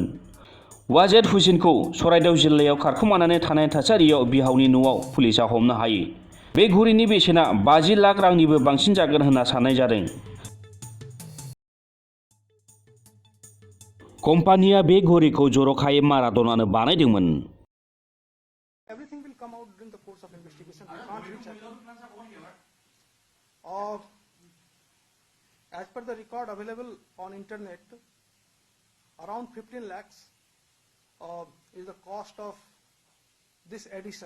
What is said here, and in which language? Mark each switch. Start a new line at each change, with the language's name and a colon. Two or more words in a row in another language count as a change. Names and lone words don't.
Bodo: वाजेद हुसेनखौ चराइदेव जिल्लायाव खारखोमानानै थानाय थासारियाव बिहावनि न'आव पुलिसआ हमनो हायो। बे घड़ीनि बेसेना 50 लाख रांनिबो बांसिन जागोन होनना साननाय जादों। कम्पानिया बे घड़ीखौ जर'खायै माराड'नानो बानायदोंमोन।
English: Everything will come out during the course of investigation. We can't reach as per the record available on internet, around 15 lakhs is the cost of this edition.